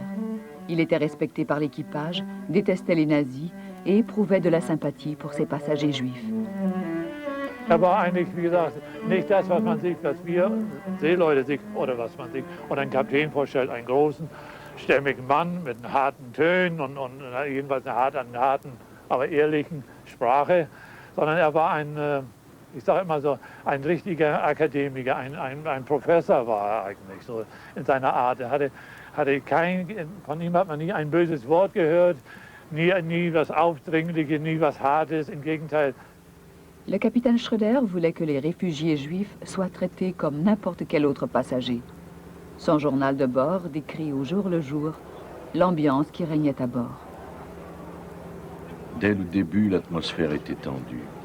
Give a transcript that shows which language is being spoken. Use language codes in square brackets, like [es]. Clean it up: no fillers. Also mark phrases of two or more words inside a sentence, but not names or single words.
[fr] Il était respecté par l'équipage, détestait les nazis et éprouvait de la sympathie pour ses passagers juifs. [de] Er war eigentlich, wie gesagt, nicht das, was man sich, was wir Seeleute sich, oder was man sich, oder ein Kapitän vorstellt, einen großen, stämmigen Mann mit harten Tönen und jedenfalls einen harten aber ehrlichen Sprache, sondern er war ich sage immer so, ein richtiger Akademiker, ein Professor war er eigentlich, so in seiner Art. Von ihm hat man nie ein böses Wort gehört, nie was Aufdringliches, nie was Hartes, im Gegenteil. [fr] Le capitaine Schröder voulait que les réfugiés juifs soient traités comme n'importe quel autre passager. Son journal de bord décrit au jour le jour l'ambiance qui régnait à bord. Dès le début, l'atmosphère était tendue.